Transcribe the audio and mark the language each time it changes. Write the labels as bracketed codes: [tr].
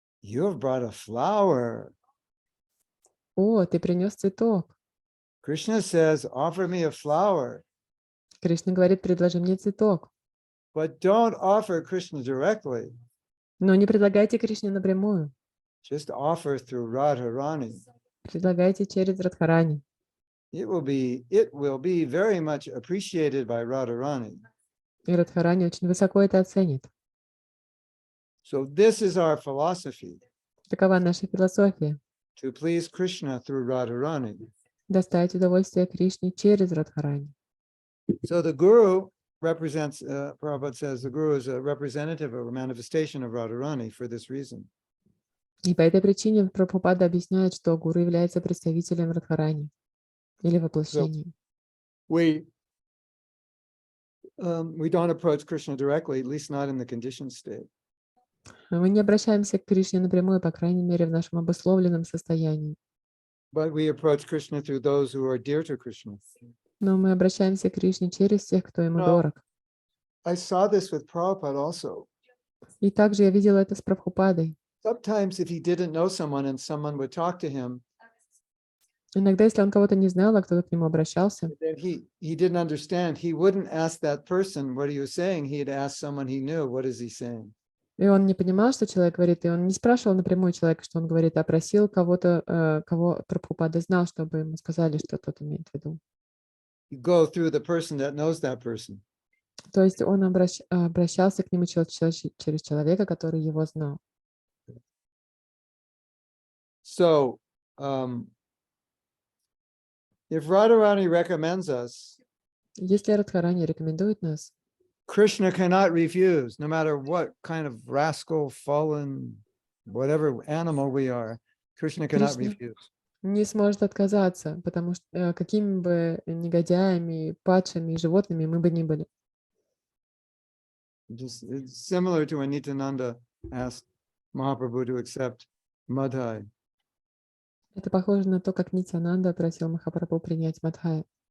[en] you have brought a flower. [ru] ты принес цветок. [en] Krishna says, offer me a flower. [ru] Кришна говорит: предложи мне цветок. [en] But don't offer Krishna directly. [ru] Но не предлагайте Кришне напрямую. [en] Just offer through Radharani. [ru] Предлагайте через Радхарани. [en] It will be very much appreciated by Radharani. [ru] И Радхарани очень высоко это оценит. [en] So this is our philosophy. [ru] Такова наша философия. [en] To please Krishna through Radharani. [ru] Доставить удовольствие Кришне через Радхарани. [en] So the Guru represents, Prabhupada says, the Guru is a representative or a manifestation of Radharani for this reason. [ru] И по этой причине Прабхупада объясняет, что гуру является представителем Радхарани или воплощением. [en] We don't approach Krishna directly, at least not in the conditioned state. [ru] Мы не обращаемся к Кришне напрямую, по крайней мере, в нашем обусловленном состоянии. [en] But we approach Krishna through those who are dear to Krishna. [ru] Но мы обращаемся к Кришне через тех, кто ему [en] No. [ru] дорог. [en] I saw this with Prabhupada also. [ru] И также я видела это с Прабхупадой. [en] Sometimes if he didn't know someone and someone would talk to him, [ru] Иногда, если он кого-то не знал, а кто-то к нему обращался, [en] then he didn't understand. He wouldn't ask that person what he was saying. He'd ask someone he knew, what is he saying? [ru] и он не понимал, что человек говорит, и он не спрашивал напрямую человека, что он говорит, а просил кого-то, кого Прабхупада знал, чтобы ему сказали, что тот имеет в виду. [en] You go through the person that knows that person. [ru] То есть он обращался к нему через человека, который его знал. [en] So, if Radharani recommends us, [ru] Если Радхарани рекомендует нас, [en] Krishna cannot refuse, no matter what kind of rascal, fallen, whatever animal we are. Krishna cannot Krishna. refuse. [ru] не сможет отказаться, потому что какими бы негодяями, падшими животными мы бы ни были. [en] It's similar to when Nityananda asked Mahaprabhu to accept Madhai. [ru] Это похоже на то, как Нитянанда просил Махапрабху принять Мадхая.